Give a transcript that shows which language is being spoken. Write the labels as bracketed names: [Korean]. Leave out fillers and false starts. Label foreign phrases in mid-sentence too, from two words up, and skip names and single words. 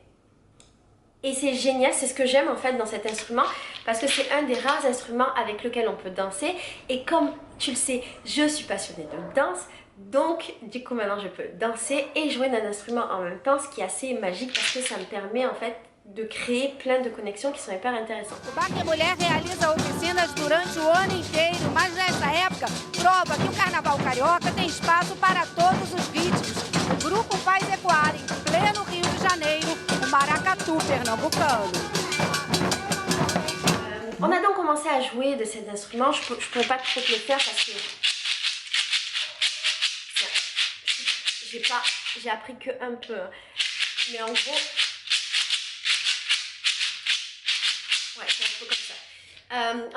[French] Et c'est génial, c'est ce que j'aime en fait dans cet instrument parce que c'est un des rares instruments avec lequel on peut danser. Et comme tu le sais, je suis passionnée de danse, donc du coup maintenant je peux danser et jouer d'un instrument en même temps, ce qui est assez magique parce que ça me permet en fait de créer plein de connexions qui sont hyper intéressantes. [Portuguese] O Baque Mulher realiza oficinas durante o ano inteiro, mas nessa época prova que o Carnaval Carioca tem espaço para todos os ritmos. O grupo faz ecoar em pleno Rio de Janeiro o maracatu pernambucano. [French] On a donc commencé à jouer de cet instrument. Je ne pourrais pas trop te le faire parce que j'ai appris que un peu. Mais en gros, ouais, c'est un peu comme ça.